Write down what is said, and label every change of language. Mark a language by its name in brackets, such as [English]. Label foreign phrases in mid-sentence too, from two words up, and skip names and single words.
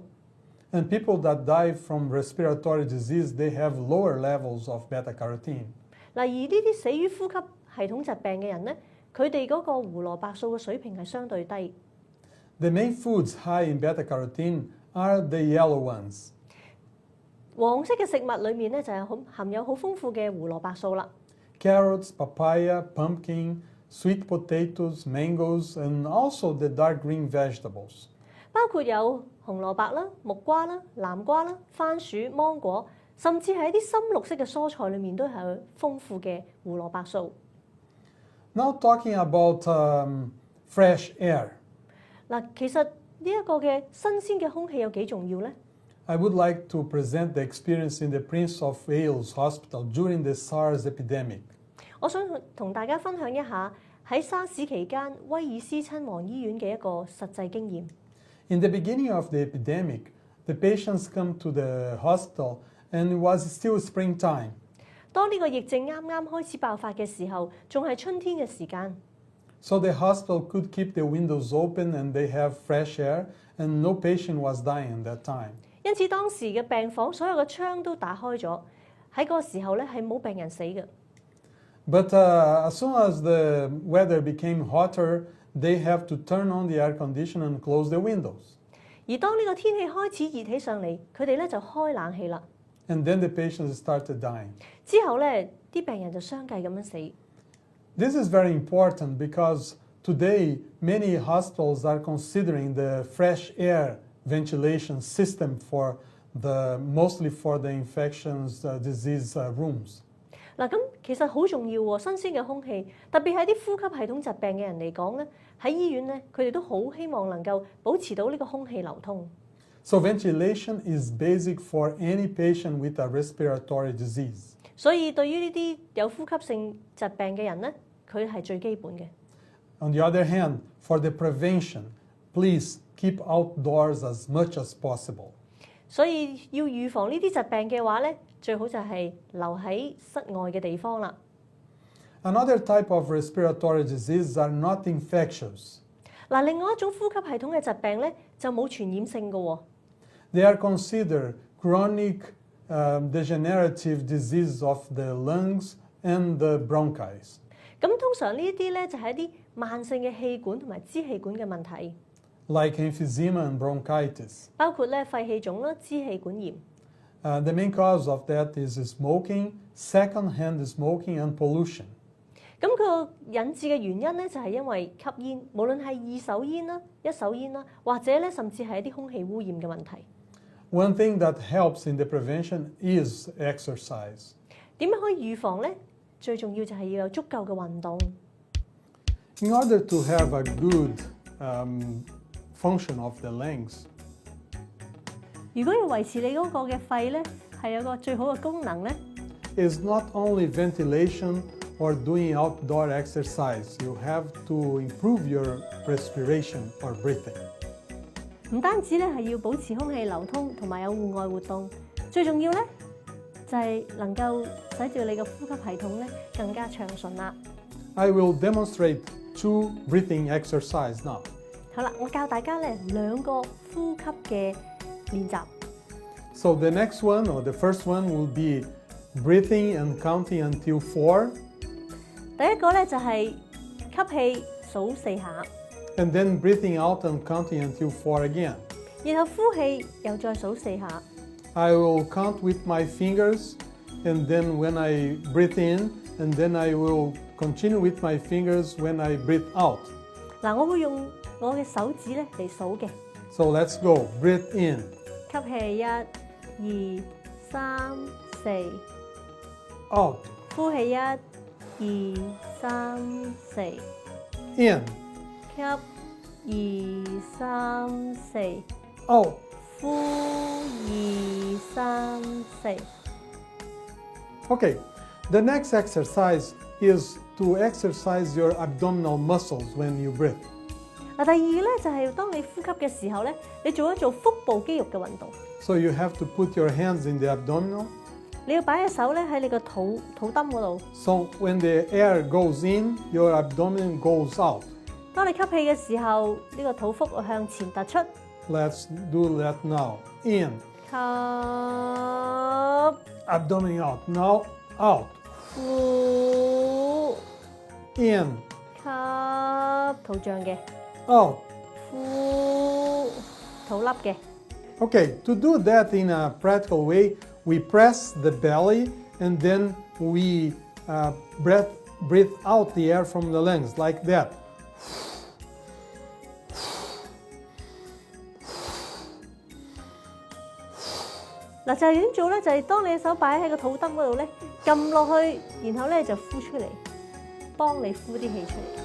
[English] And people that die from respiratory disease, they have lower levels of beta-carotene. [Cantonese] 嗱，而呢啲死於呼吸系統疾病嘅人咧，佢哋嗰個胡蘿蔔素嘅水平係相對低。 [English] The main foods high in beta-carotene are the yellow ones. [Cantonese] 黃色嘅食物裏面咧就係含有好豐富嘅胡蘿蔔素啦。 [English] Carrots, papaya, pumpkin, sweet potatoes, mangoes, and also the dark green vegetables. [Cantonese] 包括有紅蘿蔔啦、木瓜啦、南瓜啦、番薯、芒果，甚至係一啲深綠色嘅蔬菜裏面都係有豐富嘅胡蘿蔔素。 [English] Now talking about fresh air. [Cantonese] 嗱，其實呢一個嘅新鮮嘅空氣有幾重要呢？ [English] I would like to present the experience in the Prince of Wales Hospital during the SARS epidemic. [Cantonese] 我想同大家分享一下喺沙士期間威爾斯親王醫院嘅一個實際經驗。 [English] In the beginning of the epidemic, the patients come to the hospital and it was still springtime. [Cantonese] 當呢個疫症啱啱開始爆發嘅時候，仲係春天嘅時間。 [English] So the hospital could keep the windows open and they have fresh air and no patient was dying at that time. [Cantonese] 因此當時嘅病房所有嘅窗都打開咗，喺嗰個時候咧係冇病人死嘅。 [English] But as soon as the weather became hotter, they have to turn on the air conditioner and close the windows. [Cantonese] 而當呢個天氣開始熱起上嚟，佢哋咧就開冷氣啦。 [English] And then the patients started dying. [Cantonese] 之後咧，啲病人就相繼咁樣死。 [English] This is very important because today many hospitals are considering the fresh air ventilation system for mostly for the infections disease rooms. [Cantonese] 嗱，咁其實好重要喎，新鮮嘅空氣，特別係啲呼吸系統疾病嘅人嚟講咧，喺醫院咧，佢哋都好希望能夠保持到呢個空氣流通。 [English] So ventilation is basic for any patient with a respiratory disease. [Cantonese] 所以對於呢啲有呼吸性疾病嘅人咧，佢係最基本嘅。 [English] On the other hand, for the prevention, please keep outdoors as much as possible. [Cantonese] 所以要預防呢啲疾病嘅話咧，最好就係留喺室外嘅地方啦。 [English] Another type of respiratory diseases are not infectious. [Cantonese] 嗱，另外一種呼吸系統嘅疾病咧，就冇傳染性嘅喎。 [English] They are considered chronic degenerative disease of the lungs and the bronchi. [Cantonese] 咁通常呢啲咧就係一啲慢性嘅氣管同埋支氣管嘅問題， [English] like emphysema and bronchitis. [Cantonese] 包括咧肺氣腫啦、支氣管炎。 [English] The main cause of that is smoking, second-hand smoking and pollution. [Cantonese] 咁佢個引致嘅原因咧就係因為吸煙，無論係二手煙啦、一手煙啦，或者咧甚至係一啲空氣污染嘅問題。 [English] One thing that helps in the prevention is exercise. [Cantonese] 點樣可以預防咧？最重要就係要有足夠嘅運動。 [English] In order to have a good function of the lungs, [Cantonese] 如果要維持你嗰個嘅肺咧，係有個最好嘅功能咧， [English] is not only ventilation or doing outdoor exercise. You have to improve your respiration or breathing. [Cantonese] 唔單止咧係要保持空氣流通同埋有戶外活動，最重要咧就係能夠使住你嘅呼吸系統咧更加暢順啦。 [English] I will demonstrate 2 breathing exercise now. [Cantonese] 好啦，我教大家咧2個呼吸嘅練習。 [English] So the next one or the first one will be breathing and counting until 4. [Cantonese] 第一個咧就係吸氣數4下， [English] And then breathing out and counting until 4 again. [Cantonese] 然後呼氣又再數4下。 [English] I will count with my fingers and then when I breathe in and then I will continue with my fingers when I breathe out. [Cantonese] 嗱，我會用我嘅手指咧嚟數嘅。 [English] So let's go. Breathe in. [Cantonese] 吸氣1、2、3、4， [English] Out. [Cantonese] 呼氣1、2、3、4， [English] In. [Cantonese] 吸2、3、4， [English] Out. [Cantonese] 呼2、3、4。 [English] Okay. The next exercise is to exercise your abdominal muscles when you breathe. [Cantonese] 嗱，第二咧就係當你呼吸嘅時候咧，你做一做腹部肌肉嘅運動。 [English] So you have to put your hands in the abdominal. [Cantonese] 你要擺隻手咧喺你個肚墩嗰度。 [English] So when the air goes in, your abdomen goes out. [Cantonese] 當你吸氣嘅時候，呢個肚腹會向前突出。 [English] Let's do that now. In. [Cantonese] 吸， [English] Abdomen out. Now out. [Cantonese] 呼， [English] In. [Cantonese] 吸，肚脹嘅。 [English] Out. [Cantonese] 呼，肚凹嘅。 [English] Okay, to do that in a practical way, we press the belly and then we breathe out the air from the lungs like that. [Cantonese] 嗱，就係點做咧？就係當你嘅手擺喺個肚墩嗰度咧，撳落去，然後咧就呼出嚟，幫你呼啲氣出嚟。